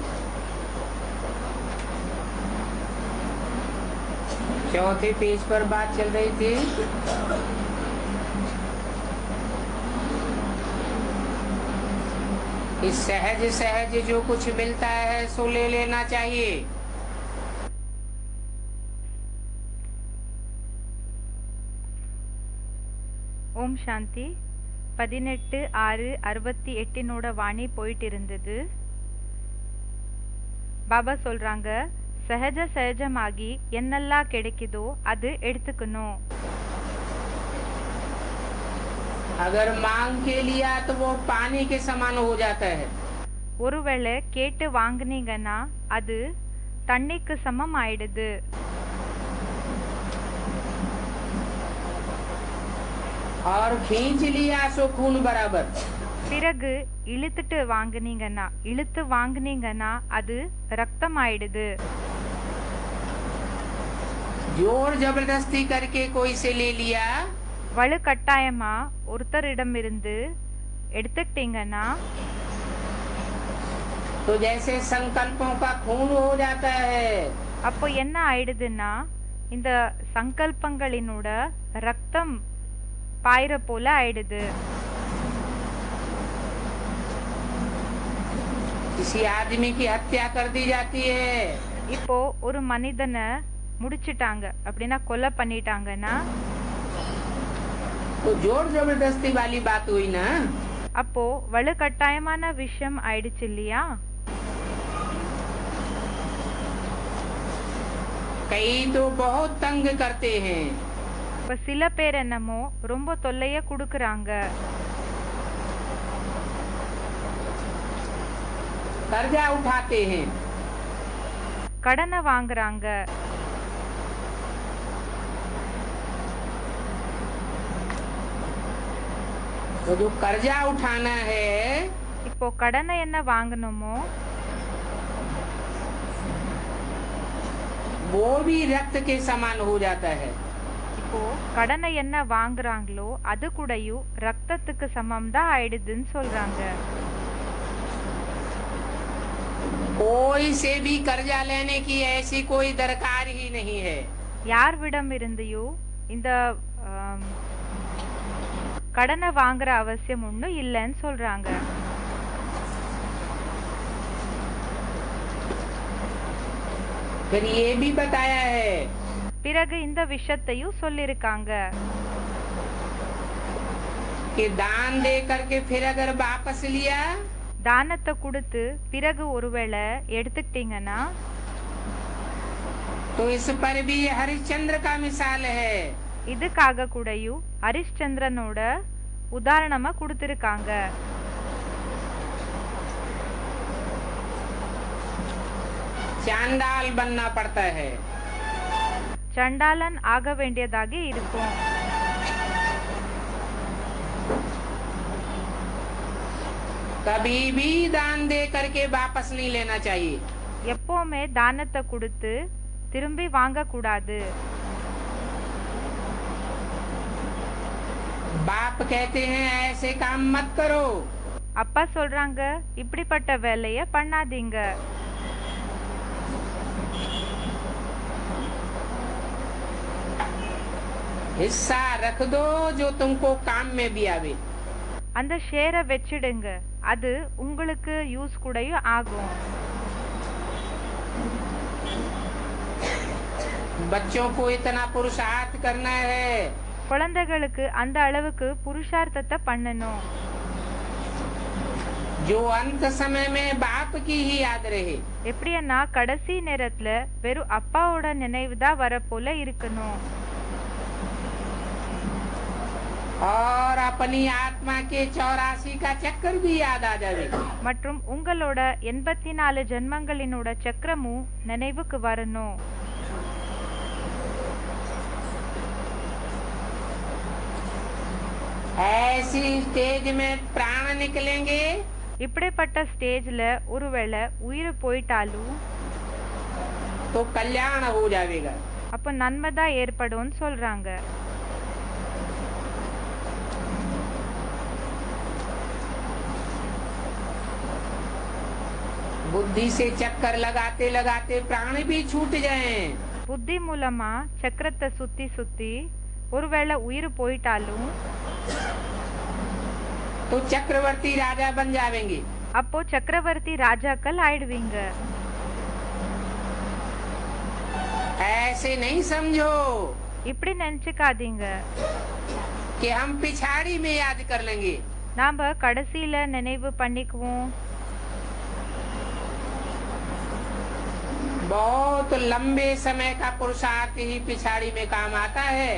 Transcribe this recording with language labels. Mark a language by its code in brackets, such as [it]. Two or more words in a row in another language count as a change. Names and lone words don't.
[hi] चौथे पेज पर बात चल रही थी। इस सहज सहज जो कुछ मिलता है सो ले लेना चाहिए। ओम शांति. [ta] 18/6/68 வாணி போயிட்டு இருந்தது. பாபா சொல்றாங்க, சகஜமாகி என்னெல்லாம் கிடைக்குதோ அது எடுத்துக்கணும். [hi] अगर मांग के लिया तो वो पानी के समान हो जाता है। [ta] ஒருவேளை கேட்டு வாங்குனீங்கன்னா அது தண்ணிக்கு சமம் ஆயிடுது. [hi] और खींच लिया सो खून बराबर। [ta] பிறகு இழுத்து வாங்குனீங்கன்னா அது ரத்தம் ஆயிடுது. [hi] जोर जबरदस्ती करके कोई से ले लिया, [ta] வலு கட்டாயமா ஒருத்தரிடம் இருந்து எடுத்துக்கிட்டீங்கன்னா [hi] तो जैसे संकल्पों का खून हो जाता है। [ta] அப்போ என்ன ஆயிடுதுன்னா இந்த சங்கல்பங்களினோட ரத்தம் பாயிர போல ஆயிடுது. [hi] किसी आदमी की हत्या कर दी जाती है। [ta] இப்போ ஒரு மனிதனை முடிச்சிட்டாங்க அப்படின்னா கொலை பண்ணிட்டாங்கன்னா [hi] तो जोर जबरदस्ती वाली बात हुई ना। [ta] அப்போ வலு கட்டாயமான விஷயம் ஆயிடுச்சு இல்லையா? [hi] कई तो बहुत तंग करते हैं। [ta] இப்ப சில பேர் என்னமோ ரொம்ப தொல்லைய குடுக்கறாங்க. [hi] कर्जा उठाते हैं, [ta] கடனை வாங்குறாங்க. [hi] तो जो कर्जा उठाना है [ta] இப்போ கடனை என்ன வாங்கணுமோ [hi] वो भी रक्त के समान हो जाता है। [ta] இப்போ கடனை என்ன வாங்குறாங்களோ அது கூடயும் ரத்தத்துக்கு சமம் தான் ஆயிடுதுன்னு சொல்றாங்க. [hi] कोई से भी कर्जा लेने की ऐसी कोई दरकार ही नहीं है। [ta] யார்விடம் இருந்தையோ இந்த கடனை வாங்குற அவசியம் ஒன்றும் இல்லைன்னு சொல்றாங்க. [hi] फिर ये भी बताया है [ta] பிறகு இந்த விஷயத்தையும் சொல்லிருக்காங்க. [hi] कि दान दे करके फिर अगर वापस लिया, [ta] தானத்தை கொடுத்து பிறகு ஒருவேளை எடுத்துக்கிட்டீங்கன்னா [hi] तो इस पर भी हरिश्चंद्र का मिसाल है। [ta] இதுக்காக கூடயும் ஹரிಶ್ಚಂದ್ರனோட உதாரணமா கொடுத்திருக்காங்க. [hi] चांडाल बनना पड़ता है। [ta] சண்டாளன் ஆக வேண்டியதாக இருக்கும். [hi] कभी भी दान दे करके वापस नहीं लेना चाहिए। [ta] எப்பவுமே தானத்தை கொடுத்து திரும்பி வாங்க கூடாது. [hi] बाप कहते हैं ऐसे काम मत करो। [ta] அப்பா சொல்றாங்க இப்படிப்பட்ட வேலைய பண்ணாதீங்க. [hi] हिस्सा रख दो जो तुमको काम में भी आवे। [ta] அந்த ஷேரை வச்சிடுங்க, அது உங்களுக்கு யூஸ் கூடயும் ஆகும். [hi] बच्चों को इतना पुरुषार्थ करना है [ta] குழந்தைகளுக்கு அந்த அளவுக்கு புருஷார்த்தத்தை பண்ணணும், [hi] जो अंत समय में बाप की ही याद रहे। [ta] எப்படின்னா கடைசி நேரத்துல வெறும் அப்பாவோட நினைவு தான் வர போல இருக்கணும். [hi] और अपनी आत्मा के 84 का चक्कर भी याद आ जाएगा। [ta] மற்றும் உங்களோட 84 ஜென்மங்களினோட சக்கரமும் நினைவுக்கு வரணும். [hi] ऐसी स्टेज में प्राण निकलेंगे [ta] இப்படிப்பட்ட ஸ்டேஜ்ல ஒருவேளை உயிர் போயிட்டாலும் [hi] तो कल्याण हो जाएगा। [ta] அப்ப நன்மை தான் ஏற்படும்னு சொல்றாங்க. [hi] बुद्धि से चक्कर लगाते लगाते प्राण भी छूट जाएं [ta] புத்தி மூலமா சக்கரத்தை சுத்தி சுத்தி ஒருவேளை உயிர் போயிட்டாலும் [hi] तो चक्रवर्ती राजा बन जाएंगे। [ta] அப்போ சக்கரவர்த்தி ராஜாக்கள் ஆயிடுவீங்க. [hi] ऐसे नहीं समझो [ta] இப்படி நினைச்சுக்காதீங்க [hi] कि हम पिछाड़ी में याद कर लेंगे। [ta] நாம கடைசியில நினைவு பண்ணிக்குவோம். [hi] बहुत लंबे समय का पुरुषार्थ ही पिछाड़ी में काम आता है।